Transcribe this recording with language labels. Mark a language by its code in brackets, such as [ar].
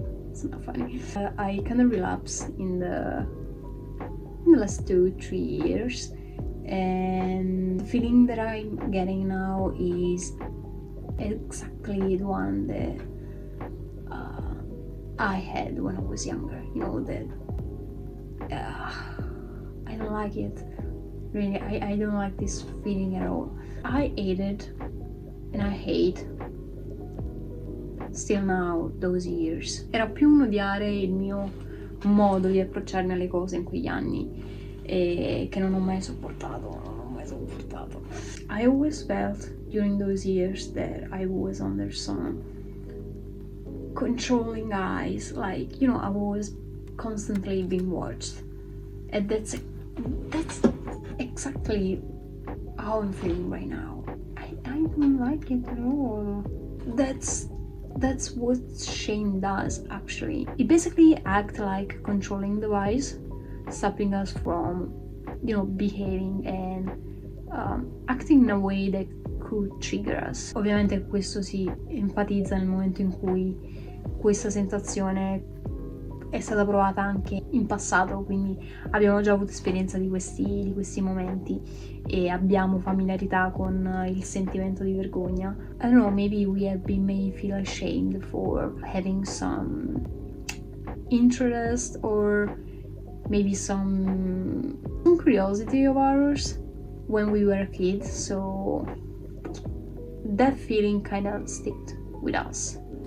[en] It's not funny. I kind of relapsed in the last 2-3 years, and the feeling that I'm getting now is exactly the one that I had when I was younger. You know, that I don't like it. Really, I don't like this feeling at all. I hated and I hate still now those years. [it] Era più un odiare il mio modo di approcciarmi alle cose in quegli anni, e che non ho mai sopportato. [en] I always felt during those years that I was under some controlling eyes, like, you know, I was constantly being watched, and that's exactly how I'm feeling right now. I don't like it at all. That's what shame does, actually. It basically acts like a controlling device, stopping us from, you know, behaving and acting in a way that could trigger us. [it] Ovviamente questo si enfatizza nel momento in cui questa sensazione è stata provata anche in passato, quindi abbiamo già avuto esperienza di questi momenti e abbiamo familiarità con il sentimento di vergogna. [en] I don't know, maybe we have been made feel ashamed for having some interest or maybe some curiosity of ours when we were kids, so that feeling kind of sticked with us.